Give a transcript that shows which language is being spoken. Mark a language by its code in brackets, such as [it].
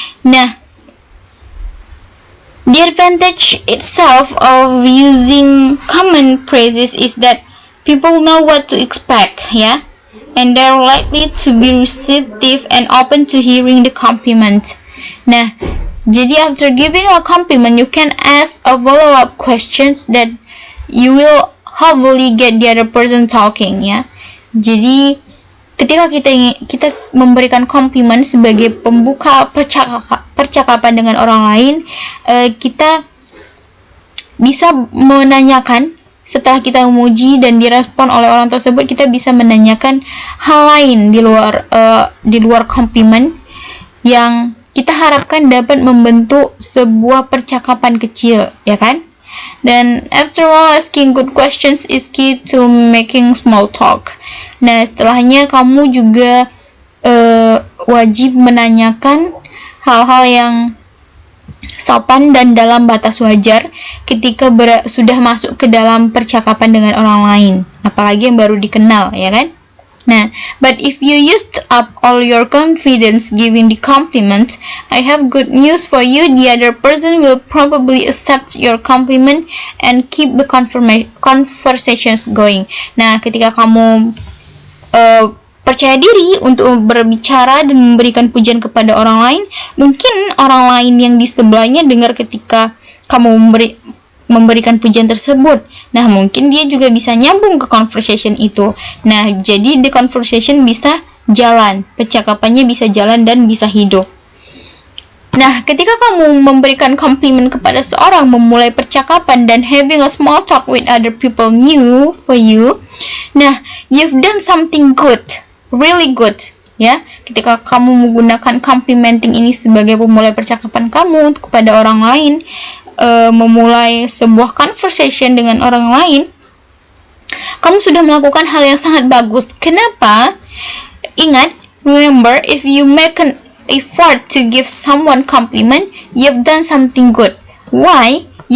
[en] Nah, the advantage itself of using common phrases is that people know what to expect, ya, and they're likely to be receptive and open to hearing the compliment. [id] Nah, jadi [en] after giving a compliment, you can ask a follow-up questions that you will hopefully get the other person talking, ya. [id] Jadi ketika kita memberikan komplimen sebagai pembuka percakapan dengan orang lain, kita bisa menanyakan, setelah kita memuji dan direspon oleh orang tersebut, kita bisa menanyakan hal lain di luar komplimen yang kita harapkan dapat membentuk sebuah percakapan kecil, ya kan? [en] Dan after all, asking good questions is key to making small talk. [id] Nah, setelahnya kamu juga wajib menanyakan hal-hal yang sopan dan dalam batas wajar ketika sudah masuk ke dalam percakapan dengan orang lain, apalagi yang baru dikenal, ya kan? [en] Nah, but if you used up all your confidence giving the compliment, I have good news for you. The other person will probably accept your compliment and keep the conversations going. [id] Nah, ketika kamu percaya diri untuk berbicara dan memberikan pujian kepada orang lain, mungkin orang lain yang di sebelahnya dengar ketika kamu memberikan pujian tersebut. Nah, mungkin dia juga bisa nyambung ke conversation itu. Nah, jadi [en] the conversation [id] bisa jalan, percakapannya bisa jalan dan bisa hidup. Nah, ketika kamu memberikan compliment kepada seorang, memulai percakapan dan [en] having a small talk with other people new for you, nah, you've done something good, really good, ya. [id] Ketika kamu menggunakan complimenting ini sebagai pemulai percakapan kamu kepada orang lain, memulai sebuah conversation dengan orang lain, kamu sudah melakukan hal yang sangat bagus. Kenapa? [en] Ingat, remember, if you make an effort to give someone compliment, you've done something good. Why?